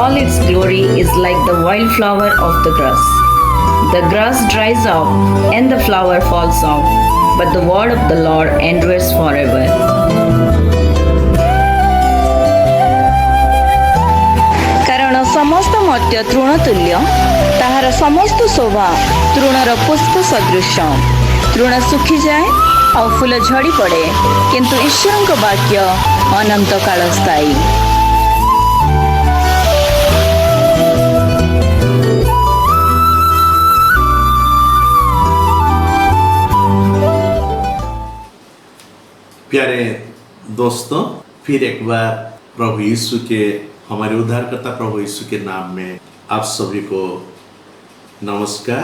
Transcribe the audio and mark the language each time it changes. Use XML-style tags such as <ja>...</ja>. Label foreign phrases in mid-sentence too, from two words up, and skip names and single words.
<en>His glory is like the wildflower of the grass. The grass dries up and the flower falls off, but the word of the Lord endures forever.</en> <or>କାରଣ ସମସ୍ତ ମର୍ତ୍ତ୍ୟ ତୃଣତୁଲ୍ୟ, ତାହାର ସମସ୍ତ ଶୋଭା ତୃଣର ପୁଷ୍ପ ସଦୃଶ। ତୃଣ ଶୁଖିଯାଏ ଆଉ ଫୁଲ ଝଡ଼ି ପଡ଼େ, କିନ୍ତୁ ଈଶ୍ୱରଙ୍କ ବାକ୍ୟ ଅନନ୍ତ କାଳ ସ୍ଥାୟୀ।</or> <hi>प्यारे दोस्तों, फिर एक बार प्रभु यीशु के, हमारे उद्धारकर्ता प्रभु यीशु के नाम में आप सभी को नमस्कार।</hi>